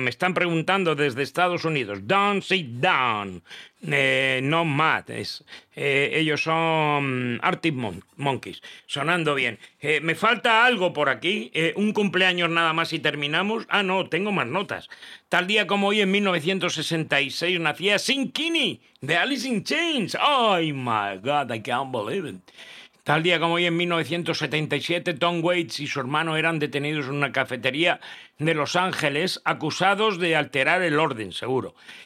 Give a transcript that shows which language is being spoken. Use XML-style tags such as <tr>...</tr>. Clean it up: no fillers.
<es>Me están preguntando desde Estados Unidos, Don't Sit Down, no mad, ellos son Arctic Monkeys, sonando bien. Me falta algo por aquí, un cumpleaños nada más y terminamos. Ah, no, tengo más notas. Tal día como hoy, en 1966, nacía Sin Kinney, de Alice in Chains.</es> <en>Oh my God, I can't believe it.</en> <es>Tal día como hoy, en 1977, Tom Waits y su hermano eran detenidos en una cafetería de Los Ángeles, acusados de alterar el orden, seguro.</es>